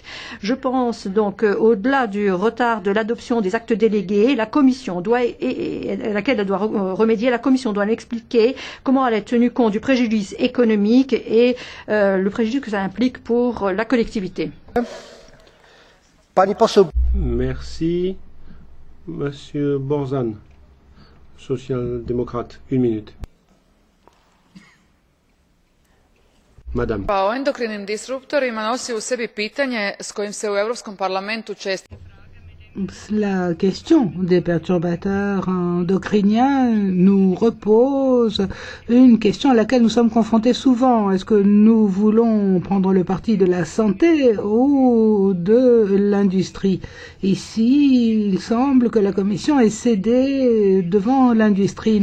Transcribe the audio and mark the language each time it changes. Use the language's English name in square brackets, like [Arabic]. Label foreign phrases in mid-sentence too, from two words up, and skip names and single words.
[French] Je pense donc au-delà du retard de l'adoption des actes délégués, la Commission doit, à laquelle elle doit remédier, la Commission doit expliquer comment elle a tenu compte du préjudice économique et le préjudice que ça implique pour la collectivité. Merci. Monsieur Borzan, social-démocrate, 1 minute. Madame. [Croatian] O endokrinim disruptorima nosi u sebi pitanje s kojim se u Europskom parlamentu često. [French] La question des perturbateurs endocriniens nous repose une question à laquelle nous sommes confrontés souvent. Est-ce que nous voulons prendre le parti de la santé ou de l'industrie? Ici, il semble que la Commission ait cédé devant l'industrie.